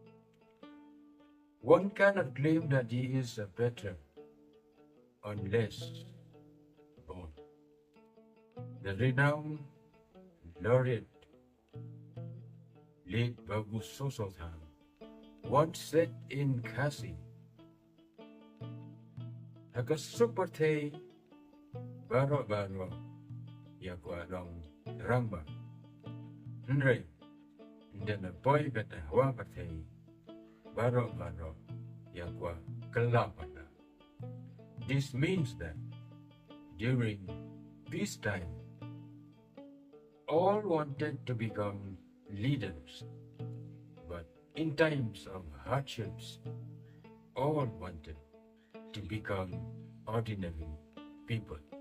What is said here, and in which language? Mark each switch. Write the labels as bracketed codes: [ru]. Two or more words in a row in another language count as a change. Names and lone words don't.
[en] One cannot claim that he is a patriot unless born. The renowned laureate, late Babu Sosultan, once said in Kasi, [kha] "Hakasupate baro-baro yakwalong rangba, nre, ndena boy beta hawapate baro-baro yakwa kalapana." [en] This means that during peacetime, all wanted to become leaders, but in times of hardships, all wanted to become ordinary people.